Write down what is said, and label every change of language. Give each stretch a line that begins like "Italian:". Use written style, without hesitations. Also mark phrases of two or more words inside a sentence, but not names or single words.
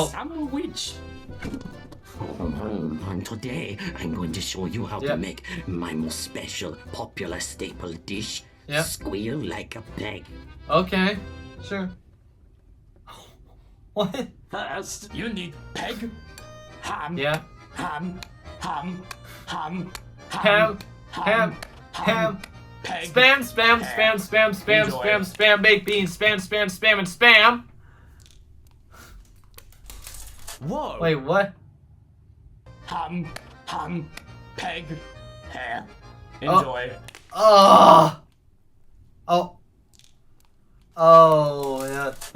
English: Sandwich. And today I'm going to show you how to Yep. make my most special, popular staple dish. Yep. Squeal like a pig. Okay. Sure. What? First, you need peg, ham, Yeah. ham, ham, ham, Ham. Ham. peg. Spam, spam, spam, spam, spam, Enjoy. spam, spam, baked beans, spam, spam, spam, and spam. Whoa. Wait, what? Ham, peg, hair. Enjoy. Oh. Oh. Oh, yeah, those